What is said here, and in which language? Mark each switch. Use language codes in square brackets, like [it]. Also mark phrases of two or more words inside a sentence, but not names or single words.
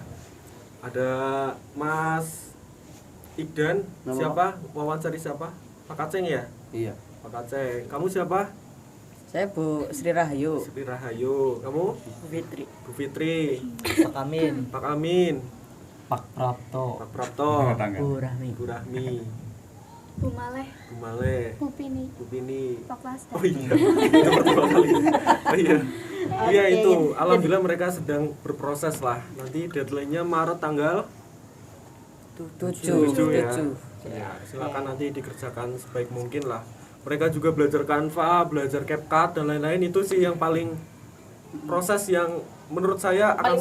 [id] Ada Mas Ikdan, siapa? Wawancari siapa? Pak Kaceng ya? Iya. Pak Kaceng. Kamu siapa? Saya Bu Sri Rahayu. Sri Rahayu. Kamu? Fitri. Bu Fitri. Pak Amin. Pak Amin. Pak Prapto. Pak Prapto. Tetangga. Bu Rahmi. Bu Rahmi. Bu Maleh, Bu Maleh. Bu Pini, Bu Bini. Pak Fasda. Oh iya, itu pertama kali. Oh iya. Iya itu, alhamdulillah mereka sedang berproses lah. Nanti deadline-nya Maret tanggal 7 ya. Ya, silakan nanti dikerjakan sebaik mungkin lah. Mereka juga belajar Canva, belajar CapCut dan lain-lain, itu sih yang paling proses yang menurut saya akan